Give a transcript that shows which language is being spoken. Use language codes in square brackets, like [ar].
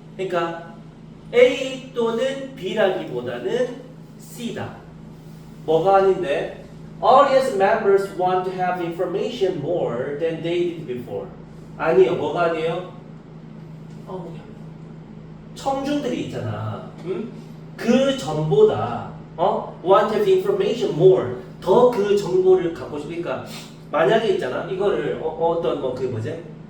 [ko] 그러니까 A 또는 B라기보다는 C다. 뭐가 아닌데? [en] Audience members want to have information more than they did before. [ko] 아니요. 뭐가 아니에요? 뭐야? 청중들이 있잖아. 그 전보다 [en] want to have information more. [ko] 더 그 정보를 갖고 싶으니까 만약에 있잖아. 이거를 어떤 그 뭐지?